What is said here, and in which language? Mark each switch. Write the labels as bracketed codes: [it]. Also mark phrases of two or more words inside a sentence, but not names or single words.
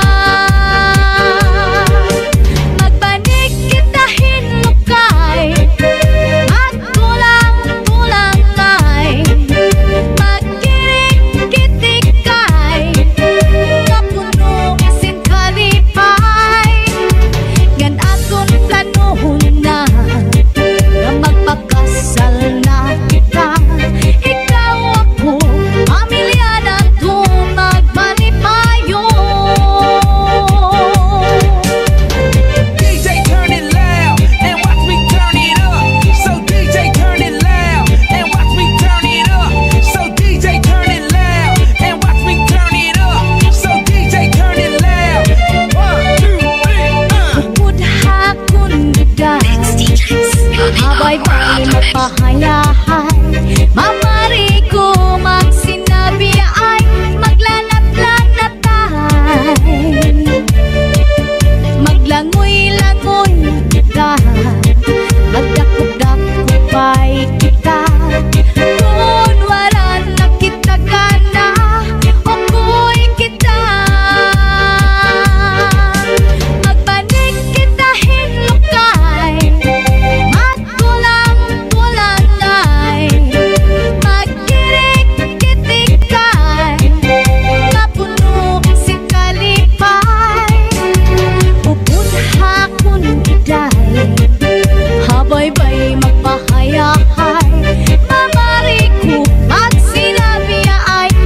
[ceb] magbanig kita hinukay, at tulang-tulangay, magkirik-kitikay, kapuno sin kalipay, gan akong planohon na, na magpakasal na kita, ikaw ako, pamilya na to magmalipayo. [en] DJ turn it loud and watch me turn it up. So DJ turn it loud and watch me turn it up. So DJ turn it loud and watch me turn it up. So DJ turn it loud. 1, 2, 3, [ceb] Budha kun biday, habay-bay magpahayahay, mamari ko magsinabi ay maglanat-lanatay, maglangoy-langoy kita, magdakop-dakopay kita, kung wala na kita gana, okoy kita, magbanig kita hinukay, magtulang-tulangay, magkirik-kitikay, kapuno si kalipay, ubudha kun biday, habay-bay magpahayahay, mamari ko magsinabi ay